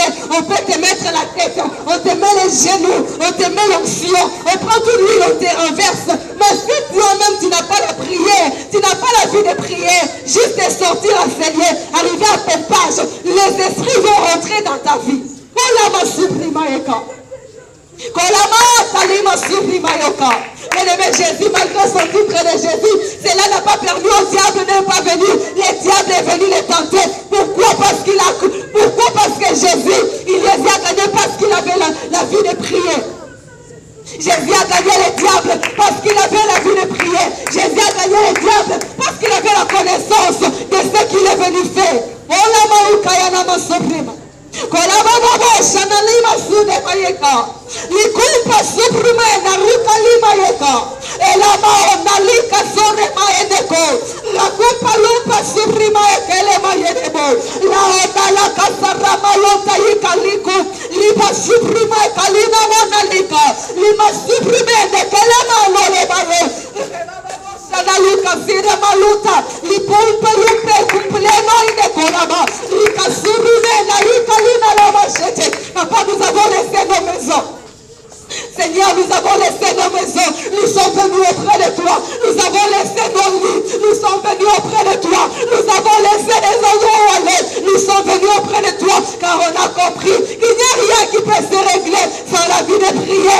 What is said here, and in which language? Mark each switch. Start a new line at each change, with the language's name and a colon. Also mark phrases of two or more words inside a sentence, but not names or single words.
French: On peut te mettre la tête, on te met les genoux, on te met l'onction, on prend toute l'huile, on te renverse. Mais si toi-même tu n'as pas la prière, tu n'as pas la vie de prière, juste de sortir à Seigneur, arriver à ton page, les esprits vont rentrer dans ta vie. Kolama suprimaeka. Kolama talima suprimaeka. Bien-aimé Jésus, malgré son titre de Jésus, cela n'a pas permis au diable de ne pas venir. Le diable est venu les tenter. Pourquoi? Pourquoi? Parce que Jésus, il les a gagnés parce qu'il avait la vie de prière. Jésus a gagné le diable parce qu'il avait la vie de prière. Jésus a gagné le diable parce qu'il avait la connaissance de ce qu'il est venu faire. Kolama ukayana masuprima. Kolababa shanalima sude mayeka. Likumpa supreme na ruka lima yeka. Elama onalika sore maedeko. Rakumpa lumpa suprema ekele mayedebo. La onala kasara malota yika liku. Lipa suprema kalina monalika. Lima supreme dekele malole bayo. Sanaluka sire maluta. Lipumpe lupe kumpleno inde kolaba. Lika surume na yika lina la machete. Papa, nous avons laissé nos maisons. Seigneur, nous avons laissé nos maisons. Nous sommes venus auprès de toi. Nous avons laissé nos lits. Nous sommes venus auprès de toi. Nous avons laissé les endroits où aller. Nous sommes venus auprès de toi. Car on a compris qu'il n'y a rien qui peut se régler sans la vie de prière.